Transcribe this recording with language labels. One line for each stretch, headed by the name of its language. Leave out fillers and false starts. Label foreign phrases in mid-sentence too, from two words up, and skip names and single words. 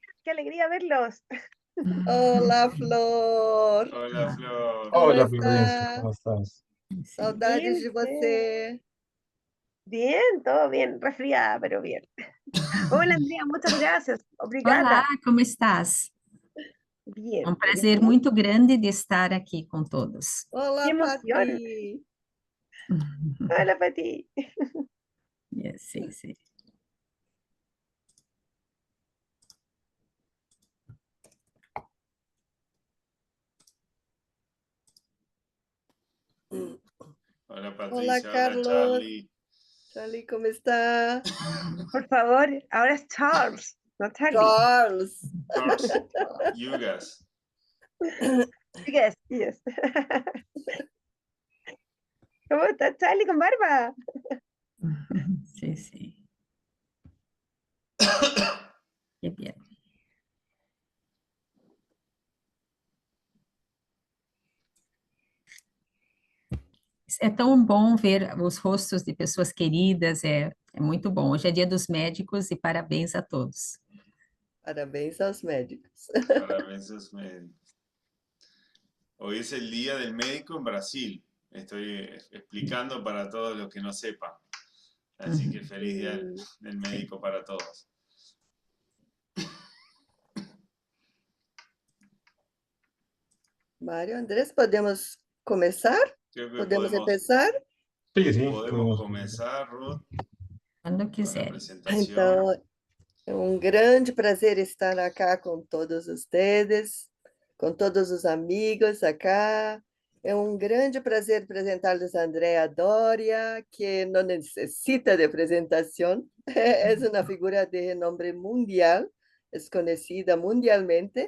Spanish: qué alegría verlos. Hola, Flor. Hola, Flor. ¿Cómo Hola, Florencia, está? ¿cómo estás?
Portuguese: Saudades
Spanish: Bien,
Portuguese: de você.
Spanish: bien, todo bien, resfriada, pero bien. Hola, Andrea, muchas gracias.
Portuguese: Olá, Obrigada.
Spanish: como estás? É Bien,
Portuguese: um
Spanish: bien. ¿Y
Portuguese: prazer
Spanish: tú?
Portuguese: muito grande de estar aqui com todos.
Spanish: Qué
Portuguese: Olá,
Spanish: emoción.
Portuguese: Pati.
Spanish: Hola, Pati.
Portuguese: Sim, sim.
Spanish: Hola, Hola, Patricia. Hola, Carlos. Charlie. Charlie, ¿cómo está? Por favor, ahora es Charles, no Charlie. Charles. George Yugas.
English: Yes, yes.
Spanish: ¿Cómo está Charlie con barba?
Portuguese: Sim, sim. Que bem. É tão bom ver os rostos de pessoas queridas, é muito bom. Hoje é Dia dos Médicos e parabéns a todos. Parabéns aos médicos.
Spanish: Parabéns a los médicos. Hoy es el Día del Médico en Brasil. Estoy explicando para todos los que no sepan. Así que feliz Día del Médico para todos. Mário, Andrés, ¿podemos comenzar? Creo que ¿Podemos empezar? Sí, podemos podemos. comenzar, Ruth,
Portuguese: Quando
Spanish: con la
Portuguese: quiserem.
Spanish: presentación.
Portuguese: Então, é um grande prazer estar acá com todos vocês, com todos os amigos acá. É um grande prazer apresentar-lhes a Andrea Doria, que não necessita de apresentação, é uma figura de renome mundial, é conhecida mundialmente.